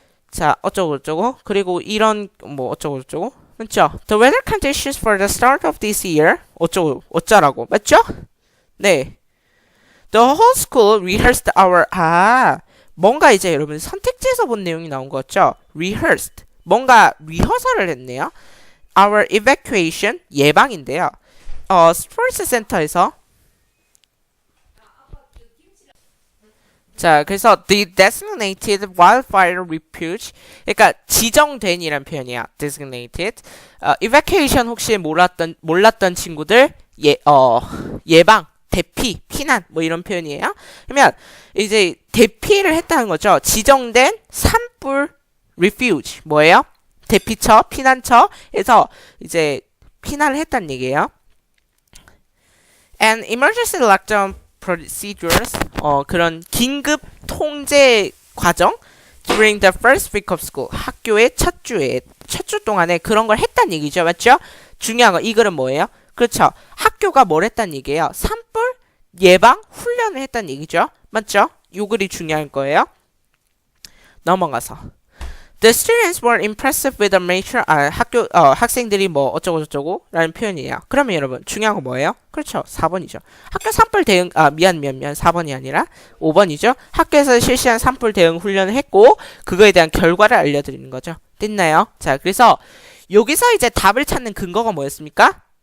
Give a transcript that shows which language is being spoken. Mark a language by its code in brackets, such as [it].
[ko] 자, 어쩌고저쩌고. 그리고 이런 뭐 어쩌고저쩌고. 맞죠? [en] The weather conditions for the start of this year. [ko] 어쩌라고. 맞죠? 네. [en] The whole school rehearsed our [ko] 뭔가 이제 여러분 선택지에서 본 내용이 나온 거 같죠? rehearsed. 뭔가 리허설을 했네요. [en] Our evacuation [ko] 예방인데요. 스포츠 센터에서 자, 그래서 [en] the designated wildfire refuge, [ko] 그러니까 지정된이란 표현이야. [en] designated. [ko] evacuation 혹시 몰랐던 친구들 예방, 대피, 피난 뭐 이런 표현이에요. 그러면 이제 대피를 했다는 거죠. 지정된 산불 refuge 뭐예요? 대피처, 피난처에서 이제 피난을 했다는 얘기예요. [en] and emergency lockdown procedures, [ko] 그런 긴급 통제 과정 [en] during the first week of school, [ko] 학교의 첫 주 동안에 그런 걸 했단 얘기죠. 맞죠? 중요한 거, 이 글은 뭐예요? 그렇죠. 학교가 뭘 했단 얘기예요? 산불 예방 훈련을 했단 얘기죠. 맞죠? 요 글이 중요한 거예요. 넘어가서 [en] The students were impressive with the nature. [ko] 학생들이 뭐 어쩌고 라는 표현이에요. 그러면 여러분 중요한 거 뭐예요? 그렇죠. 4번이죠. 학교 산불 대응 4번이 아니라 5번이죠. 학교에서 실시한 산불 대응 훈련을 했고 그거에 대한 결과를 알려드리는 거죠. 됐나요? 자, 그래서 여기서 이제 답을 찾는 근거가 뭐였습니까?